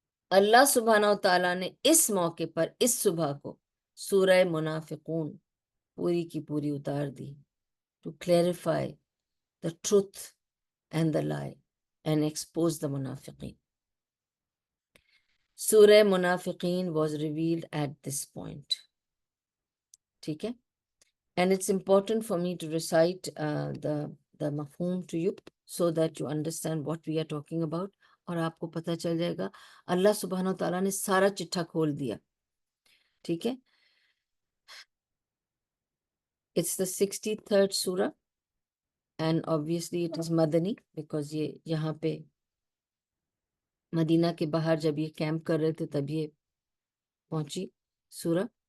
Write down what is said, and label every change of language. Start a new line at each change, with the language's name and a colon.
Urdu: اللہ سبحانہ و تعالیٰ نے اس موقع پر اس صبح کو سورہ منافقون پوری کی پوری اتار دی
English: To clarify the truth and the lie and expose the munafiqeen. Surah Munafiqeen was revealed at this point.
Urdu: ٹھیک ہے.
English: And it's important for me to recite the mafhum to you so that you understand what we are talking about.
Urdu: اور آپ کو پتہ چل جائے گا اللہ سبحانہ و تعالیٰ نے سارا چٹھا کھول دیا. ٹھیک ہے.
English: It's the 63rd surah and obviously it is Madani because
Urdu: یہ یہاں پہ مدینہ کے باہر جب یہ کیمپ کر رہے تھے تب یہ پہنچی سورہ.